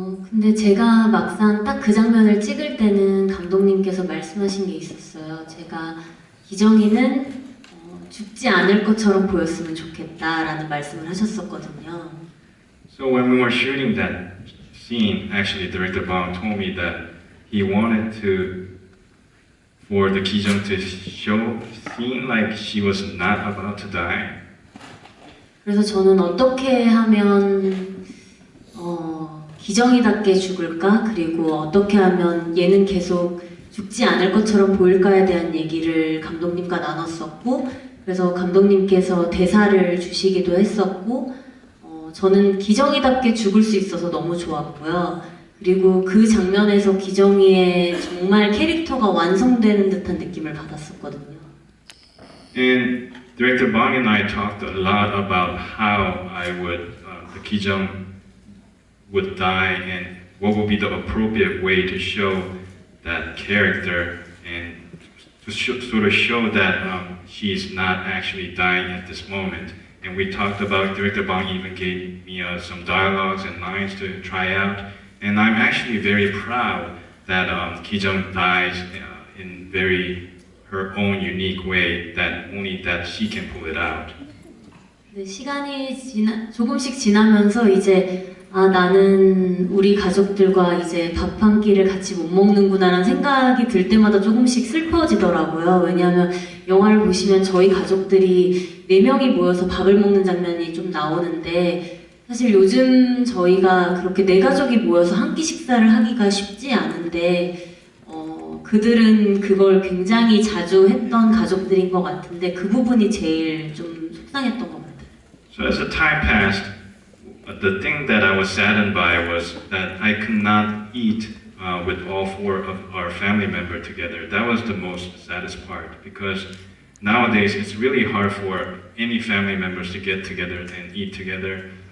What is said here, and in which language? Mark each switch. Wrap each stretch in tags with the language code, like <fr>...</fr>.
<ko>근데 제가 막상 딱 그 장면을 찍을 때는 감독님께서 말씀하신 게 있었어요. 제가 기정이는 죽지 않을 것처럼 보였으면 좋겠다라는 말씀을 하셨었거든요.</ko> <en>So when we were shooting that scene, actually director Bong told me that he wanted for the Ki-jung to seem like she was not about to die.</en> <ko>그래서 저는 어떻게 하면 기정이답게 죽을까? 그리고 어떻게 하면 얘는 계속 죽지 않을 것처럼 보일까에 대한 얘기를 감독님과 나눴었고, 그래서 감독님께서 대사를 주시기도 했었고, 저는 기정이답게 죽을 수 있어서 너무 좋았고요. 그리고 그 장면에서 기정이의 정말 캐릭터가 완성되는 듯한 느낌을 받았었거든요.</ko> <en>And director Bong and I talked a lot about how the Ki-jung would die, and what would be the appropriate way to show that character and to sort of show that she's not actually dying at this moment. And we talked about, Director Bong even gave me some dialogues and lines to try out. And I'm actually very proud that Ki-jung dies in her own unique way, that only that she can pull it out.</en> <ko>네, 시간이 조금씩 지나면서 이제 나는 우리 가족들과 이제 밥 한 끼를 같이 못 먹는구나라는 생각이 들 때마다 조금씩 슬퍼지더라고요. 왜냐하면 영화를 보시면 저희 가족들이 4명이 모여서 밥을 먹는 장면이 좀 나오는데 사실 요즘 저희가 그렇게 4가족이 모여서 한 끼 식사를 하기가 쉽지 않은데 그들은 그걸 굉장히 자주 했던 가족들인 것 같은데 그 부분이 제일 좀 속상했던 것 같아요.</ko> <en>So as the time passed, the thing that I was saddened by was that I could not eat with all 4 of our family members together. That was the most saddest part because nowadays it's really hard for any family members to get together and eat together.</en>